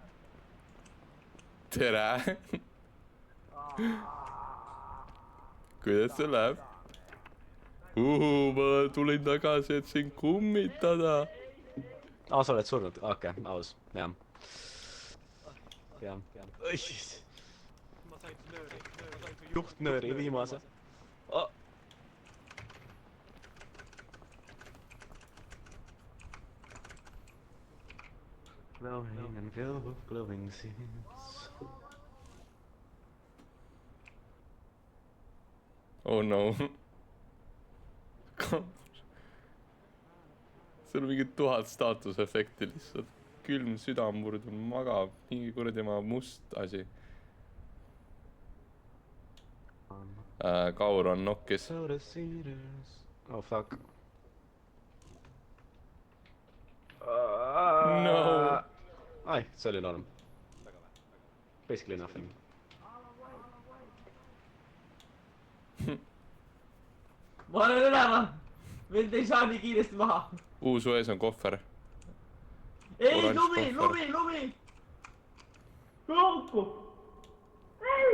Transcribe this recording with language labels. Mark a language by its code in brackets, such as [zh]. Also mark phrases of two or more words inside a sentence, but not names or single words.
[et] Tere! Kuidas see läheb? Ma tulin tagasi, et sind kummitada. Sa oled surnud? Okei, aus. Jah. Ma sain juhtnööri viimase. [en] Glowing and filled with glowing seeds. Oh no. [et] seal on mingi 1000 staatusefekti lihtsalt. Külm südamurd magab, mingi kuradi ema must asi. Kaur on nokkis. [en] Oh fuck. No. [et] Ai, see oli norm. [en] Basically nothing. [et] Ma olen üleval! Vend ei saa nii kiiresti maha. Su ees on kohver. Ei, Oranž lumi, kohver. lumi! Kauku! Ei!